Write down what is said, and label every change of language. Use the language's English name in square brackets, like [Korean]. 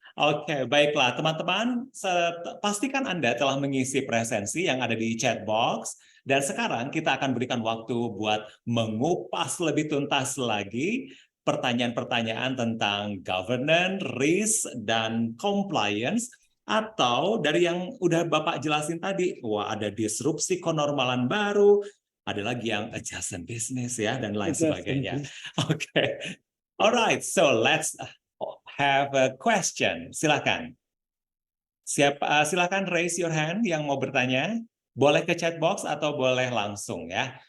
[Indonesian] Oke, baiklah teman-teman, pastikan Anda telah mengisi presensi yang ada di chat box, dan sekarang kita akan berikan waktu buat mengupas lebih tuntas lagi pertanyaan-pertanyaan tentang governance, risk, dan compliance, atau dari yang udah Bapak jelasin tadi, wah ada disrupsi kenormalan baru, ada lagi yang adjacent business ya, dan lain sebagainya. Oke. [English] Alright, so let's have a question. [Indonesian] Silakan. Silakan [English] raise your hand [Indonesian] yang mau bertanya. Boleh ke chat box atau boleh langsung ya.